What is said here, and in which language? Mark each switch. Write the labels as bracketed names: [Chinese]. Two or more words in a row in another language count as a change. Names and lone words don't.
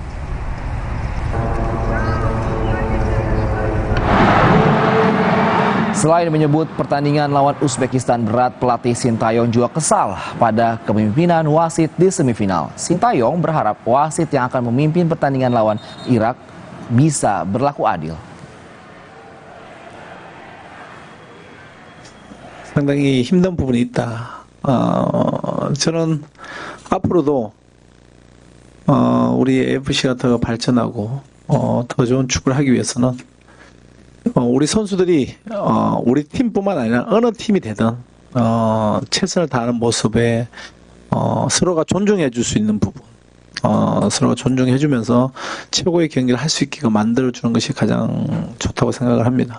[Indonesian] Selain menyebut pertandingan lawan Uzbekistan berat, pelatih Sintayong juga kesal pada kepemimpinan wasit di semifinal. Sintayong berharap wasit yang akan memimpin pertandingan lawan Irak bisa berlaku adil. [Korean] 상당히 힘든 부분이 있다. 저는 앞으로도 우리 AFC가 더 발전하고 더 좋은 축구를 하기 위해서는 우리 선수들이 우리 팀뿐만 아니라 어느 팀이 되든 최선을 다하는 모습에 서로가 존중해 줄 수 있는 부분, 서로가 존중해 주면서 최고의 경기를 할 수 있게끔 만들어 주는 것이 가장 좋다고 생각을 합니다.